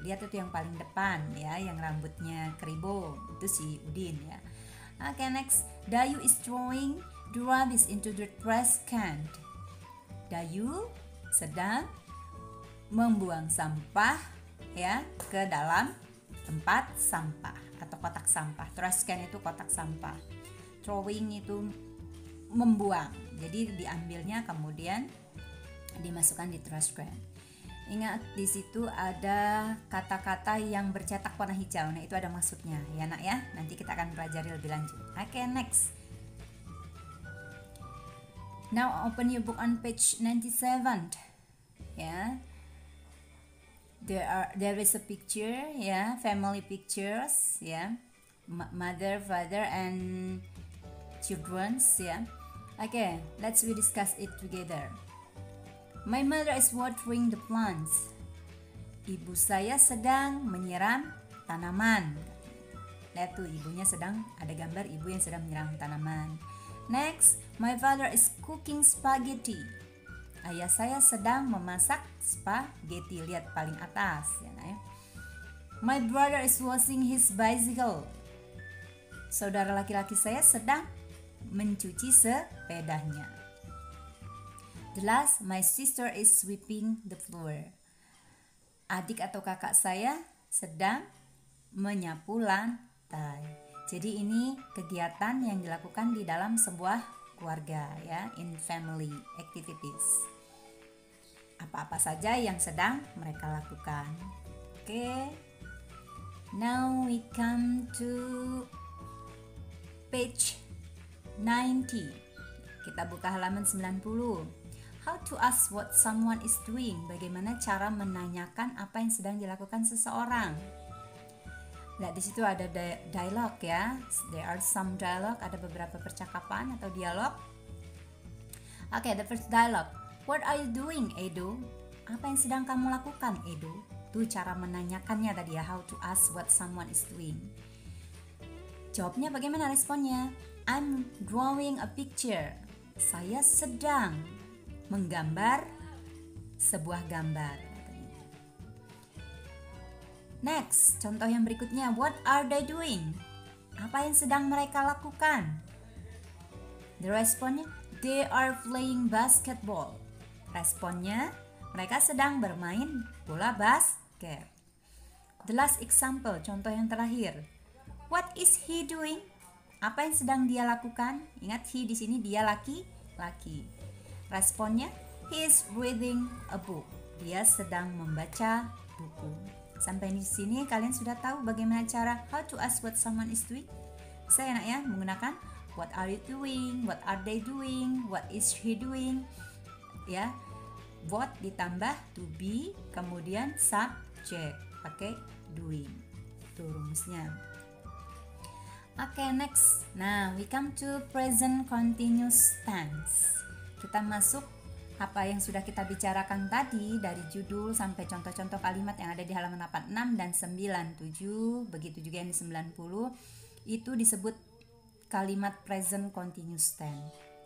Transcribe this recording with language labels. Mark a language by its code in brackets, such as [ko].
[id] Lihat itu yang paling depan ya, yang rambutnya keribo. Itu si Udin ya. [en] Oke, next, Dayu is throwing the rubbish into the trash can. [id] Dayu sedang membuang sampah ya ke dalam tempat sampah atau kotak sampah. Trash can itu kotak sampah. Throwing itu membuang. Jadi diambilnya kemudian dimasukkan di trash can. Ingat di situ ada kata-kata yang bercetak warna hijau. Nah, itu ada maksudnya ya nak ya. Nanti kita akan pelajari lebih lanjut. Oke, next. [en] Now open your book on page 97. Yeah. There is a picture, family pictures, mother, father, and childrens, Okay, let's we discuss it together. My mother is watering the plants. [id] Ibu saya sedang menyiram tanaman. Lihat tuh, ibunya sedang, ada gambar ibu yang sedang menyiram tanaman. [en] Next, my father is cooking spaghetti. [id] Ayah saya sedang memasak spaghetti. Lihat paling atas ya, nah. [en] My brother is washing his bicycle. [id] Saudara laki-laki saya sedang mencuci sepedanya. [en] The last, my sister is sweeping the floor. [id] Adik atau kakak saya sedang menyapu lantai. Jadi ini kegiatan yang dilakukan di dalam sebuah keluarga ya, [en] in family activities. [id] Apa-apa saja yang sedang mereka lakukan. [en] Okay. Now we come to page 90. [id] Kita buka halaman 90. [en] How to ask what someone is doing. [id] Bagaimana cara menanyakan apa yang sedang dilakukan seseorang. Lihat di situ ada dialog ya. [en] There are some dialogue, [id] ada beberapa percakapan atau dialog. [en] Okay, the first dialogue. What are you doing, Edo? [id] Apa yang sedang kamu lakukan, Edo? Itu cara menanyakannya tadi ya, [en] how to ask what someone is doing. [id] Jawabnya bagaimana responnya? [en] I'm drawing a picture. [id] Saya sedang menggambar sebuah gambar. Next, contoh yang berikutnya. [en] What are they doing? [id] Apa yang sedang mereka lakukan? [en] The responnya, they are playing basketball. [id] Responnya, mereka sedang bermain bola basket. [en] The last example, [id] contoh yang terakhir. [en] What is he doing? [id] Apa yang sedang dia lakukan? Ingat, he di sini dia laki-laki. [en] Responnya, he is reading a book. [id] Dia sedang membaca buku. Sampai di sini kalian sudah tahu bagaimana cara [en] how to ask what someone is doing? [id] Saya enak ya menggunakan [en] what are you doing, what are they doing, what is he doing, [id] ya. What ditambah to be, kemudian subject pakai doing. Itu rumusnya. Oke, next. [en] Nah, we come to present continuous tense. [id] Kita masuk apa yang sudah kita bicarakan tadi dari judul sampai contoh-contoh kalimat yang ada di halaman 86 dan 97, begitu juga yang di 90, itu disebut kalimat present continuous tense.